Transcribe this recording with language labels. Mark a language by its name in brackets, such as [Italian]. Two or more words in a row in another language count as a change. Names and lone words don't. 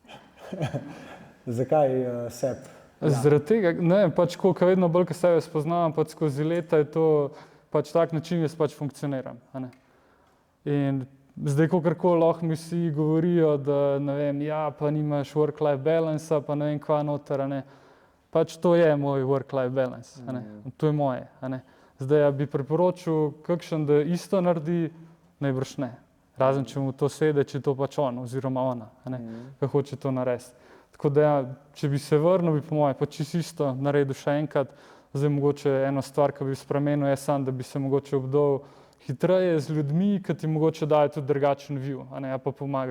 [Slovenian] Zakaj seb? Zaradi tega, ne vem, pač koliko vedno bolj, ko sebe spoznavam, pač skozi leta je to pač tak način jaz pač funkcioniram. In zdaj, kakorkoli lahko mi vsi govorijo, da ne vem, ja, pa nimaš [English] work-life balance, [Slovenian] pa ne vem kva noter, pač to je moj [English] work-life balance, [Slovenian] to je moje. Zdaj, ja bi priporočil kakšen, da isto naredi, najbrž ne. Razen, če mu to sede, če to pač on oziroma ona, ki hoče to narediti. Tako da, ja, če bi se vrnil, bi po moje pač isto naredil še enkrat. Zdaj, mogoče eno stvar, ki bi spremenil, je sam, da bi se mogoče obdal hitreje z ljudmi, ki ti mogoče dajo tudi drugačen view, pa pomaga.